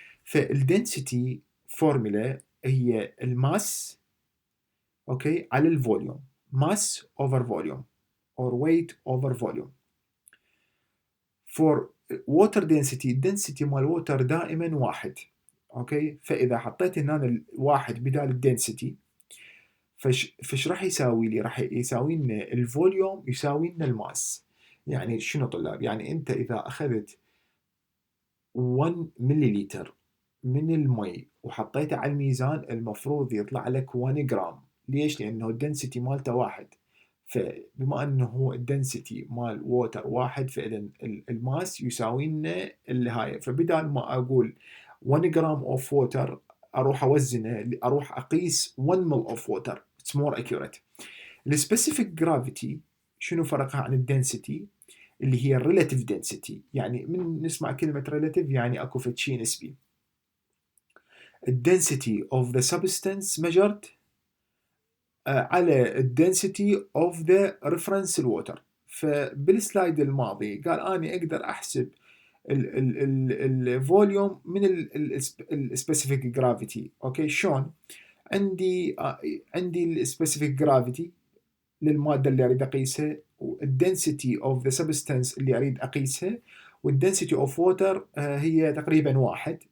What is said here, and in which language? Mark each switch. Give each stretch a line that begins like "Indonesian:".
Arabic: فالدنسيتي فورمولا هي الماس اوكي على الفوليوم،
English: mass over volume or weight over volume. For water density، density مال water
Arabic: دائما واحد، اوكي. فاذا حطيت هنا الواحد بدال الدنسيتي فش راح يساوي لي؟ راح يساوي لنا الفوليوم يساوي لنا الماس. يعني شنو طلاب؟ يعني انت اذا اخذت 1 مليلتر من المي وحطيته على الميزان المفروض يطلع لك 1 جرام. ليش؟ لأنه الدنسيتي مالته واحد، فبما أنه الدنسيتي مال ووتر واحد فإذا الماس يساوي لنا الهاي، فبدال ما أقول 1 جرام اوف ووتر أروح أوزنه، أروح أقيس 1 مل اوف ووتر.
English: It's more accurate.
Arabic: السبيسيفيك جرافيتي شنو فرقها عن الدنسيتي؟ اللي هي الريلاتيف دنسيتي. يعني من نسمع كلمة ريلاتيف يعني اكو فد شي نسبي. الدنسيتي
English: of the substance measured
Arabic: على الدنسيتي
English: of the reference water.
Arabic: فبالسلايد الماضي قال اني اقدر احسب الفوليوم من السبيسيفيك جرافيتي. اوكي شلون؟ عندي السبيسيفيك جرافيتي للماده اللي اريد اقيسها، والدنسيتي اوف ذا سبستانس اللي اريد اقيسها، والدنسيتي اوف ووتر هي تقريبا واحد.